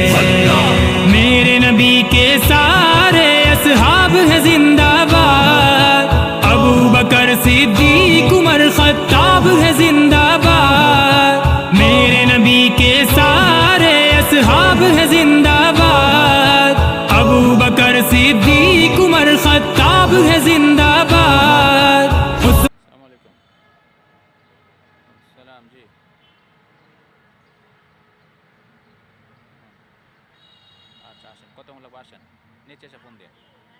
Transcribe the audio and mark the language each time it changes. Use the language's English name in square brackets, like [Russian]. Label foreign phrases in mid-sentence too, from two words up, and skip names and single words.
[Urdu] میرے نبی کے سارے اصحاب ہیں زندہ باد، ابو بکر صدیق عمر خطاب ہے زندہ باد، میرے نبی کے سارے اصحاب ہیں زندہ باد، ابو بکر صدیق عمر خطاب ہے زندہ باد۔ السلام علیکم۔ السلام جی۔ [Bangla] আচ্ছা আসেন, কতগুলো আসেন, নিচে এসে ফোন দিয়ে।